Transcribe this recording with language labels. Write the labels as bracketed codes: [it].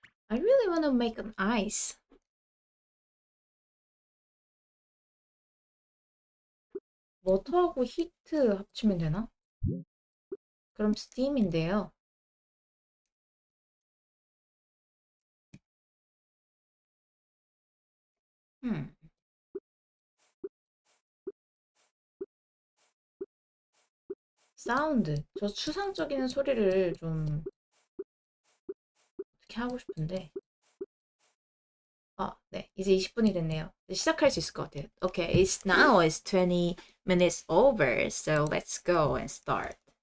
[en] I really want to make an ice. [ko] 워터하고 히트 합치면 되나? 그럼 스팀인데요. 음, 사운드. 저 추상적인 소리를 좀 어떻게 하고 싶은데. 네. 이제 20분이 됐네요. 시작할 수 있을 것 같아요. [en] Okay, it's 20 minutes over, so let's go and start.